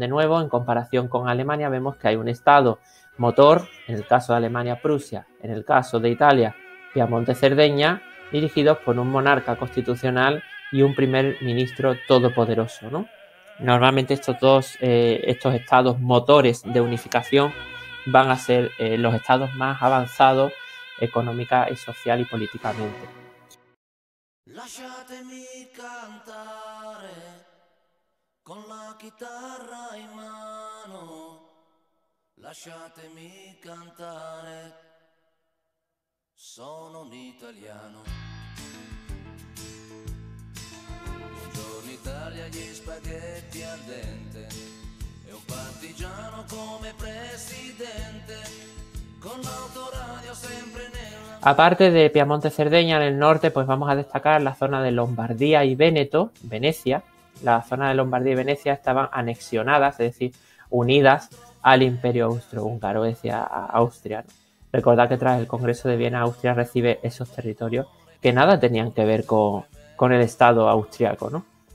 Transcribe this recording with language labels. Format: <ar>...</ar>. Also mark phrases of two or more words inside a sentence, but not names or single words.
<es>De nuevo, en comparación con Alemania, vemos que hay un estado motor, en el caso de Alemania, Prusia, en el caso de Italia, Piamonte-Cerdeña, dirigidos por un monarca constitucional y un primer ministro todopoderoso, ¿no? Normalmente estos estados motores de unificación van a ser los estados más avanzados económica y social y políticamente.</es> <it>Lasciatemi cantare con la chitarra in mano, lasciatemi cantare Sono un italiano. Buongiorno Italia, gli spaghetti al dente e un partigiano come presidente, con l'autoradio sempre nella...</it> <es>Aparte de Piamonte, Cerdeña, en el norte, pues vamos a destacar la zona de Lombardía y Véneto, Venecia. La zona de Lombardía y Venecia estaban anexionadas, es decir, unidas al Imperio Austrohúngaro, es decir, a Austria, ¿no? Recordad que tras el Congreso de Viena, Austria recibe esos territorios que nada tenían que ver con el Estado austriaco, ¿no?</es>